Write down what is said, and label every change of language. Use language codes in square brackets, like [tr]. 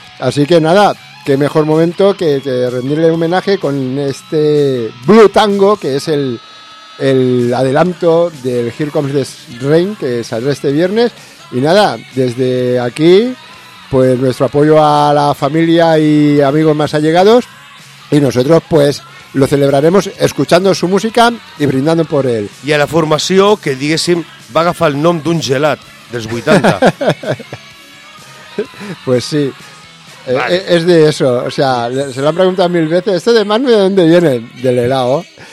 [es] Así que nada, qué mejor momento que rendirle homenaje con este Blue Tango, que es el adelanto del Here Comes the Rain, que saldrá este viernes. Y nada, desde aquí, pues nuestro apoyo a la familia y amigos más allegados. Y nosotros pues lo celebraremos escuchando su música y brindando por él. Y a la formación [ca] que diguéssim va a agafar el nom d'un gelat dels 80. [es] Pues sí. Vale. Es de eso, o sea, se lo han preguntado mil veces. ¿Este de Magnum de dónde viene? Del helado.